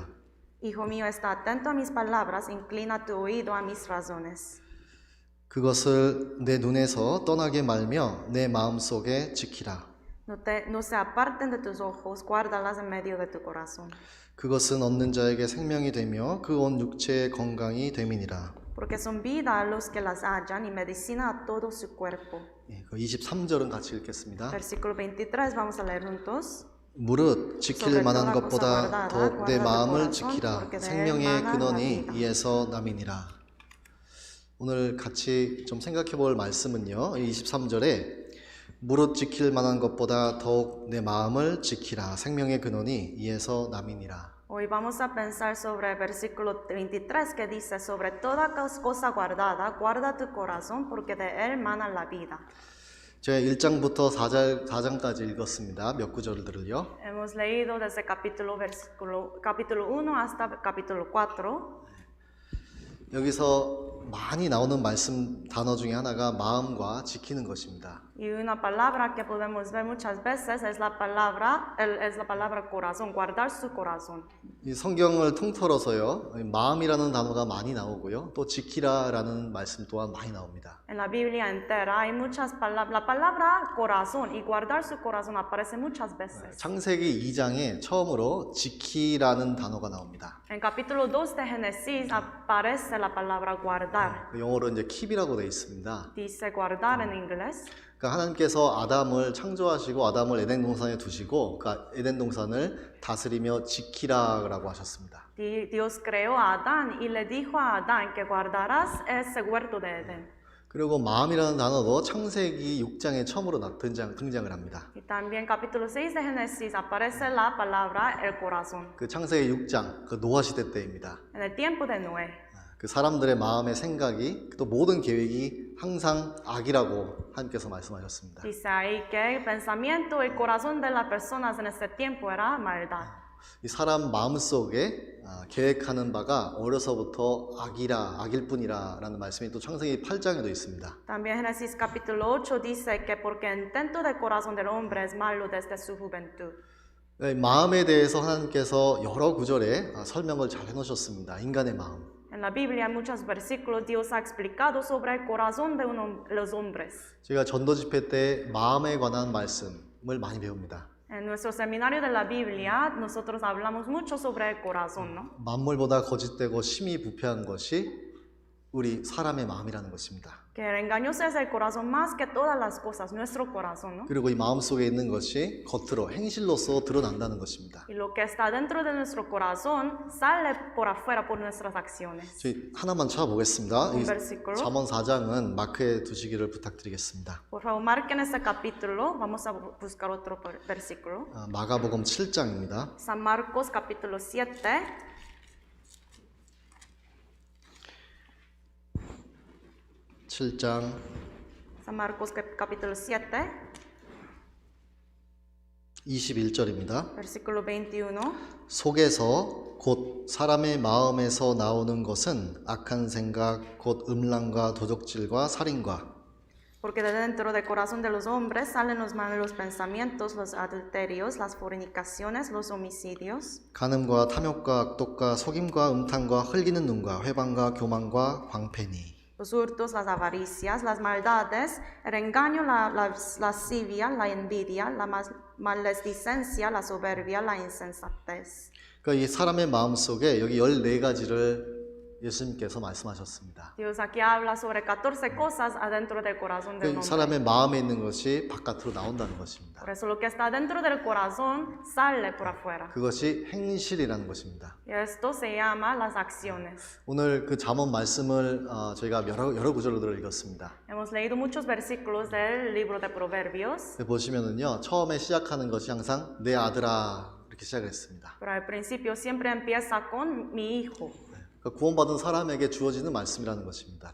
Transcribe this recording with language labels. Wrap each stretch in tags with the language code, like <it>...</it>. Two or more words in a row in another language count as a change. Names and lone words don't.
<es>Hijo mío, está atento a mis palabras, inclina tu oído a mis razones.</es> <ko>그것을 내 눈에서 떠나게 말며 내 마음속에 지키라.</ko> <es>No se aparten de tus ojos, guárdalas en medio de tu corazón.</es> <ko>그것은 얻는 자에게 생명이 되며 그 온 육체의 건강이 됨이니라.</ko> <es>Porque son vida a los que las hallan y medicina a todo su cuerpo.</es> <ko>예, 그 23절은 같이 읽겠습니다.</ko> <es>Versículo 23, vamos a leer juntos.</es> <ko>무릇 지킬 만한 것보다 더욱 내 마음을 지키라. 생명의 근원이 이에서 남이니라. 오늘 같이 좀 생각해 볼 말씀은요. 23절에 무릇 지킬 만한 것보다 더욱 내 마음을 지키라. 생명의 근원이 이에서 남이니라.</ko> <es>Hoy vamos a pensar sobre el versículo 23 que dice, sobre toda cosa guardada, guarda tu corazón porque de él mana la vida.</es> <ko>제가 1장부터 4장까지 읽었습니다. 몇 구절들을요.</ko> <es>Hemos leído desde capítulo 1 hasta capítulo 4.</es> <ko>여기서 많이 나오는 말씀 단어 중에 하나가 마음과 지키는 것입니다.</ko> <es>Y una palabra que podemos ver muchas veces es la palabra corazón, guardar su corazón.</es> <ko>이 성경을 통틀어서요. 마음이라는 단어가 많이 나오고요. 또 지키라라는 말씀 또한 많이 나옵니다.</ko> <es>En la Biblia entera hay muchas palabras. La palabra corazón y guardar su corazón aparece muchas veces.</es> <ko>창세기 2장에 처음으로 지키라는 단어가 나옵니다.</ko> <es>En capítulo 2 de Génesis aparece la palabra guardar.</es> <ko>영어로 이제 keep이라고 되어 있습니다.</ko> <es>Dice guardar en inglés.</es> <ko>그러니까 하나님께서 아담을 창조하시고 아담을 에덴 동산에 두시고 그 에덴 동산을 다스리며 지키라라고 하셨습니다.</ko> <es>Dios creó a Adán y le dijo a Adán que guardarás ese huerto de Edén.</es> <ko>그리고 마음이라는 단어도 창세기 6장에 처음으로 등장을 합니다.</ko> <es>Y también capítulo 6 de Génesis aparece la palabra el corazón.</es> <ko>그 창세기 6장 그 노아 시대 때입니다.</ko> <es>En el tiempo de Noé.</es> <ko>그 사람들의 마음의 생각이 또 모든 계획이 항상 악이라고 하나님께서 말씀하셨습니다.</ko> <es>Dice ahí que el pensamiento, el corazón de las personas en ese tiempo era maldad.</es> <ko>이 사람 마음속에 계획하는 바가 어려서부터 악일 뿐이라라는 말씀이 또 창세기 8장에도 있습니다.</ko> <es>También Génesis capítulo 8 dice que porque el intento del corazón del hombre es malo desde su juventud.</es> <ko>마음에 대해서 하나님께서 여러 구절에 설명을 잘 해놓으셨습니다. 인간의 마음.</ko> <es>En la Biblia, en muchos versículos, Dios ha explicado sobre el corazón de los hombres.</es> <ko>제가 전도 집회 때 마음에 관한 말씀을 많이 배웁니다.</ko> <es>En nuestro seminario de la Biblia, nosotros hablamos mucho sobre el corazón, ¿no?</es> <ko>만물보다 거짓되고 심히 부패한 것이 우리 사람의 마음이라는 것입니다.</ko> <es>Que el engañoso es el corazón más que todas las cosas, nuestro corazón, ¿no?</es> <ko>그리고 이 마음 속에 있는 것이 겉으로 행실로서 드러난다는 것입니다.</ko> <es>Y lo que está dentro de nuestro corazón sale por afuera por nuestras acciones.</es> <ko>저희 하나만 찾아보겠습니다.</ko> <es>Un versículo.</es> <ko>잠언 4장은 마크에 두시기를 부탁드리겠습니다.</ko> <es>Por favor, marquen este capítulo. Vamos a buscar otro versículo.</es> <ko>마가복음 7장입니다.</ko> <es>San Marcos capítulo 7.</es> <ko>7장</ko> <es>San Marcos capítulo 7,</es> <ko>21절입니다.</ko> <es>versículo 21.</es> <ko>속에서 곧 사람의 마음에서 나오는 것은 악한 생각, 곧 음란과 도적질과 살인과.</ko> <es>Porque de dentro del corazón de los hombres salen los malos pensamientos, los adulterios, las fornicaciones, los homicidios,</es> <ko>간음과 탐욕과 악독과 속임과 음탕과 흘기는 눈과 회방과 교만과 광패니.</ko> <es>los hurtos, las avaricias, las maldades, el engaño, la lascivia, la envidia, la maledicencia, la soberbia, la insensatez.</es> <ko>그러니까 이 사람의 마음 속에 여기 14가지를 예수님께서 말씀하셨습니다.</ko> <es>Dios aquí habla sobre 14 cosas adentro del corazón del 그 hombre.</es> <ko>사람의 마음에 있는 것이 바깥으로 나온다는 것입니다.</ko> <es>Por eso lo que está dentro del corazón sale por afuera.</es> <ko>그것이 행실이라는 것입니다.</ko> <es>Y esto se llama las acciones.</es> <ko>오늘 그 잠언 말씀을 저희가 여러 구절을 읽었습니다.</ko> <es>Hemos leído muchos versículos del libro de Proverbios.</es> <ko>보시면은요, 처음에 시작하는 것이 항상 내 아들아 이렇게 시작을 했습니다.</ko> <es>Pero al principio siempre empieza con mi hijo.</es> <ko>그러니까 구원받은 사람에게 주어지는 말씀이라는 것입니다.</ko>